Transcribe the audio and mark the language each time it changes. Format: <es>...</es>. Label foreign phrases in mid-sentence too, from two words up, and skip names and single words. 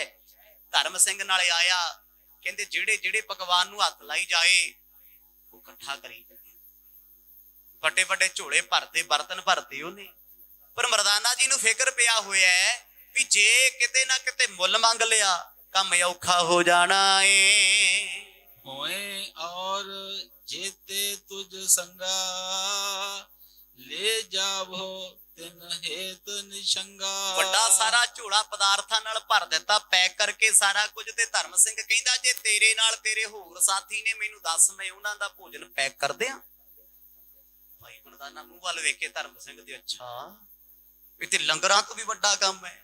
<pa>ਧਰਮ ਸਿੰਘ ਨਾਲੇ ਆਇਆ, ਕਹਿੰਦੇ ਜਿਹੜੇ ਜਿਹੜੇ ਪਕਵਾਨ ਨੂੰ ਹੱਥ ਲਾਈ ਜਾਏ ਉਹ ਇਕੱਠਾ ਕਰੀ ਜਾਏ। ਵੱਡੇ ਵੱਡੇ ਝੋਲੇ ਭਰਦੇ, ਬਰਤਨ ਭਰਦੇ ਉਹਨੇ। ਪਰ ਮਰਦਾਨਾ ਜੀ ਨੂੰ ਫਿਕਰ ਪਿਆ ਹੋਇਆ ਹੈ ਵੀ ਜੇ ਕਿਤੇ ਨਾ ਕਿਤੇ ਮੁੱਲ ਮੰਗ ਲਿਆ ਕੰਮ ਔਖਾ ਹੋ ਜਾਣਾ ਏ।</pa> <bra>होए और जेते तुझ संगा ले जावो तिन हेत निशंगा।</bra> <pa>ਵੱਡਾ ਸਾਰਾ ਝੋਲਾ ਪਦਾਰਥਾਂ ਨਾਲ ਭਰ ਦਿੱਤਾ, ਪੈਕ ਕਰਕੇ ਸਾਰਾ ਕੁਝ। ਤੇ ਧਰਮ ਸਿੰਘ ਕਹਿੰਦਾ ਜੇ ਤੇਰੇ ਨਾਲ ਤੇਰੇ ਹੋਰ ਸਾਥੀ ਨੇ, ਮੈਨੂੰ ਦੱਸ, ਮੈਂ ਉਹਨਾਂ ਦਾ ਭੋਜਨ ਪੈਕ ਕਰ ਦਿਆਂ। ਭਾਈ ਮਰਦਾਨਾ ਮੂੰਹ ਵੱਲ ਵੇਖ ਕੇ ਧਰਮ ਸਿੰਘ ਦੇ ਅੱਛਾ ਇਹ ਤੇ ਲੰਗਰਾਂ ਤੋਂ ਵੀ ਵੱਡਾ ਕੰਮ ਹੈ।</pa>